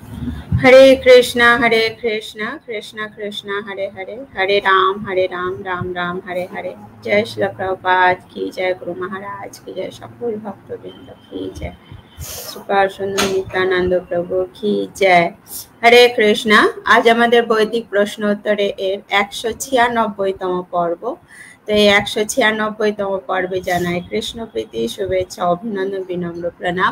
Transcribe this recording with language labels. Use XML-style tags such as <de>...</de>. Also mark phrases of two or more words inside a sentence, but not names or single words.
<sa>हरे कृष्ण, कृष्ण कृष्ण, हरे हरे, हरे राम, राम राम, हरे हरे.</sa> <hi>जय श्री प्रभुपाद की जय, गुरु महाराज की जय,</hi> <bn>সকল ভক্তবৃন্দ কি জয়, সুপার সুন্দর নিত্যানন্দ প্রভু কি জয়। হরে কৃষ্ণা। আজ আমাদের বৈদিক প্রশ্ন উত্তরে এর 196তম পর্ব। তো এই 196তম পর্বে জানাই কৃষ্ণ প্রীতি, শুভেচ্ছা, অভিনন্দন, বিনম্র প্রণাম।</bn>